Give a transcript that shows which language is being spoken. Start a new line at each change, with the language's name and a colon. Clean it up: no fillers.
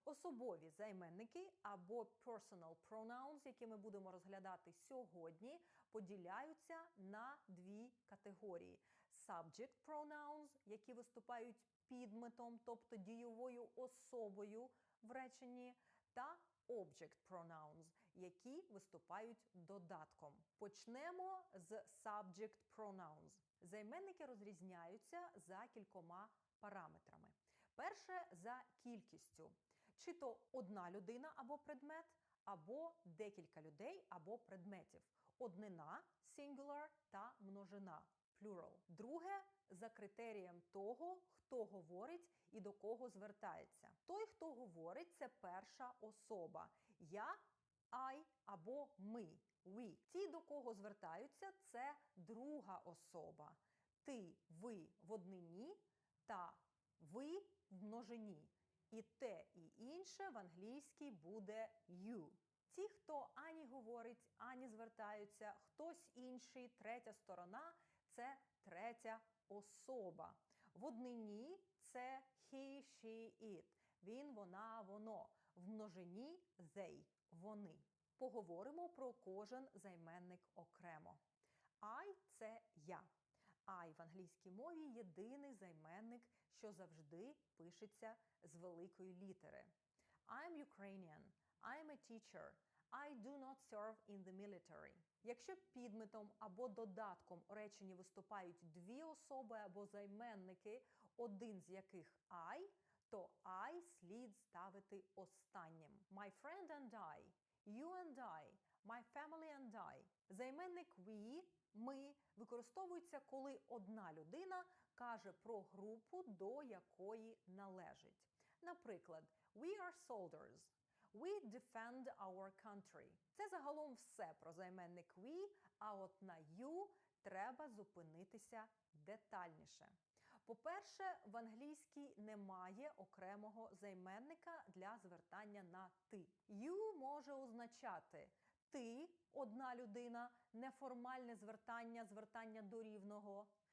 Ukrainian: Особові займенники або
English: personal pronouns,
Ukrainian: які ми будемо розглядати сьогодні, поділяються на дві категорії.
English: Subject pronouns,
Ukrainian: які виступають підметом, тобто дієвою особою в реченні, та
English: object pronouns,
Ukrainian: які виступають додатком. Почнемо з
English: subject pronouns.
Ukrainian: Займенники розрізняються за кількома параметрами. Перше – за кількістю. Чи то одна людина або предмет, або декілька людей або предметів. Однина – singular та множина – plural. Друге – за критерієм того, хто говорить і до кого звертається. Той, хто говорить – це перша особа. Я, I або ми – we. Ті, до кого звертаються – це друга особа. Ти, ви в однині та ви в множині. І те, і інше в англійській буде you. Ті, хто ані говорить, ані звертаються, хтось інший, третя сторона – це третя особа. В однині – це he, she, it. Він, вона, воно. В множині – they, вони. Поговоримо про кожен займенник окремо. I – це я. I в англійській мові – єдиний займенник, що завжди пишеться з великої літери.
English: I'm Ukrainian. I'm a teacher. I do not serve in the military.
Ukrainian: Якщо підметом або додатком у реченні виступають дві особи або займенники, один з яких I, то I слід ставити останнім.
English: My friend and I, you and I, my family and I.
Ukrainian: Займенник we, ми, використовується, коли одна людина каже про групу, до якої належить. Наприклад,
English: we are soldiers. We defend our country.
Ukrainian: Це загалом все про займенник we, а от на you треба зупинитися детальніше. По-перше, в англійській немає окремого займенника для звертання на ти. You може означати ти, одна людина, неформальне звертання, звертання до рівного.